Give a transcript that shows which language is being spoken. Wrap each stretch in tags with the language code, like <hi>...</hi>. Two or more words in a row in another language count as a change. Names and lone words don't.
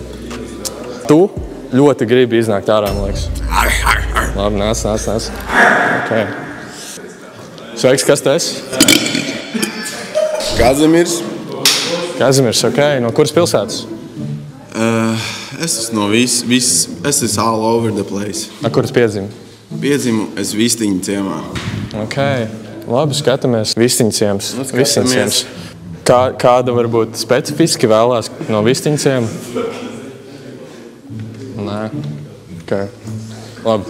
<lv>Tu ļoti gribi iznākt ārā, man liekas. Labi, nāc. Okay. Sveiks, kas tu esi? Kazimirs. Kazimirs, ok. No kuras pilsētas? Es esmu no es esmu</lv> <en>all over the place.</en> <lv>A kuras piedzimi? Piedzimu es Vistiņu ciemā. Ok. Labi, skatāmies. Vistiņu ciems. Vistiņu ciems. Kāda varbūt specifiski vēlās no Vistiņu ciema? Nē. Ok. Labi.</lv>